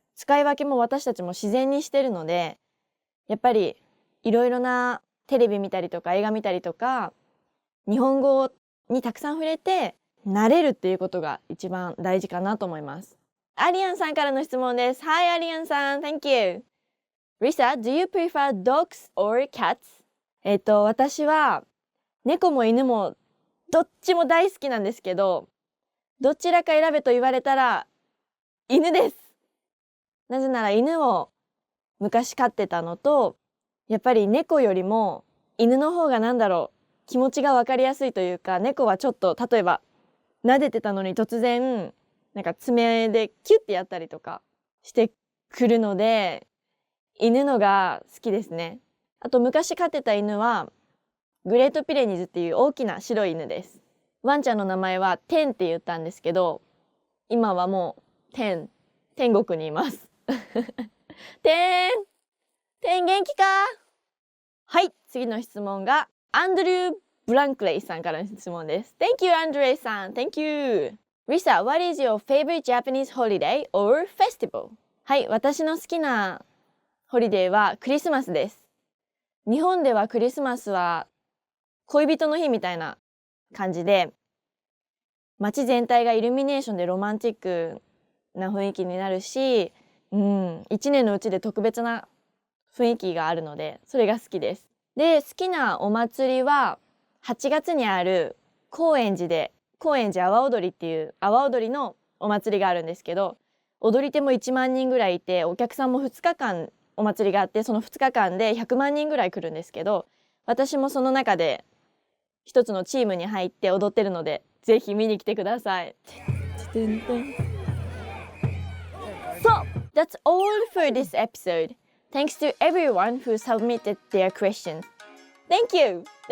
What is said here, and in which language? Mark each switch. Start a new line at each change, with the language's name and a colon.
Japanese: 使い分けも私たちも自然にしてるので、やっぱりいろいろなテレビ見たりとか映画見たりとか、日本語にたくさん触れて慣れるっていうことが一番大事かなと思います。アリアンさんからの質問です。
English: Hi アリアンさん、Thank you. Risa, do you prefer dogs or cats?
Japanese: 私は猫も犬もどっちも大好きなんですけど、どちらか選べと言われたら犬です。なぜなら犬を昔飼ってたのと、やっぱり猫よりも犬の方が気持ちが分かりやすいというか、猫はちょっと例えば撫でてたのに突然爪でキュッてやったりとかしてくるので、犬のが好きですね。あと昔飼ってた犬はグレートピレニーズっていう大きな白い犬です。ワンちゃんの名前はテンって言ったんですけど、今はもう天国にいます。天元気か？はい、次の質問がアンドリュー・ブランクレイさんからの質問です。
English: Thank you, アンドレイさん。 Thank you. Risa, what is your favorite Japanese holiday or festival?
Japanese: はい、私の好きなホリデーはクリスマスです。日本ではクリスマスは恋人の日みたいな感じで、街全体がイルミネーションでロマンチックな雰囲気になるし、一年のうちで特別な雰囲気があるので、それが好きです。で、好きなお祭りは8月にある高円寺阿波踊りっていう阿波踊りのお祭りがあるんですけど、踊り手も1万人ぐらいいて、お客さんも2日間お祭りがあって、その2日間で100万人ぐらい来るんですけど、私もその中で一つのチームに入って踊ってるので、ぜひ見に来てください。
English: So, that's all for this episode. Thanks to everyone who submitted their questions. Thank you.